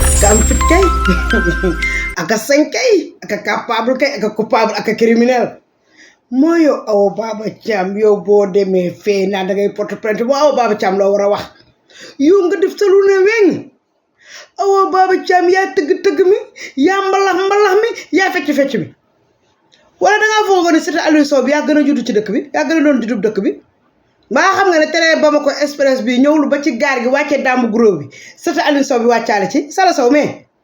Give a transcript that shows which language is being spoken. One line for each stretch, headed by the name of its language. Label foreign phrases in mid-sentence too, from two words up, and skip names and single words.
Wolof: am fit kay aka sañ kay aka capable kay aka coupable aka criminel moyo Awa Baba Thiam yow bo demee fee naa da ngay porte plainte bo Awa Baba Thiam la war a wax yow nga def sa lu ne weñ Awa Baba Thiam yaa tëgg mi yaa mbalax mi yaa fecc mi wala da ngaa foog ne c'était Aliou Sow bi yaa gën a juddu ci dëkk bi yaa gën a doon juddu dëkk bi maa xam nga ne tere Bamako express bi ñëwlu ba ci gaar gi wàccee dàmbu gros bi c'était Aliou Sow bi wàccaale ci Sala Sow mais